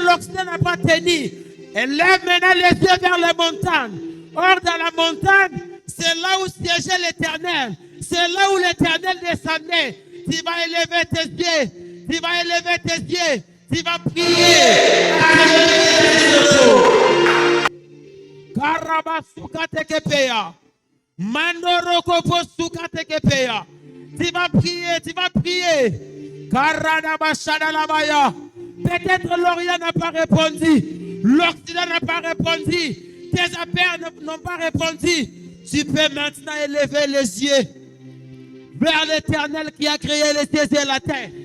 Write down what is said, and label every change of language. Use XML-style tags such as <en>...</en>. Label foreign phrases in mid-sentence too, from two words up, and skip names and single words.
<fr>l'Occident n'a pas tenu. Elle lève maintenant les yeux vers les montagnes. Or, dans la montagne, c'est là où siégeait l'Éternel. C'est là où l'Éternel descendait. Tu vas élever tes yeux. Tu vas élever tes yeux. Tu vas prier. Karabasuka tekepeya. Mandoroko posuka tekepeya. Tu vas prier, tu vas prier. Karadabashadalabaya. Peut-être l'Orient n'a pas répondu. L'Occident n'a pas répondu. Tes affaires n'ont pas répondu. Tu peux maintenant élever les yeux vers l'Éternel qui a créé les cieux et la terre.</fr>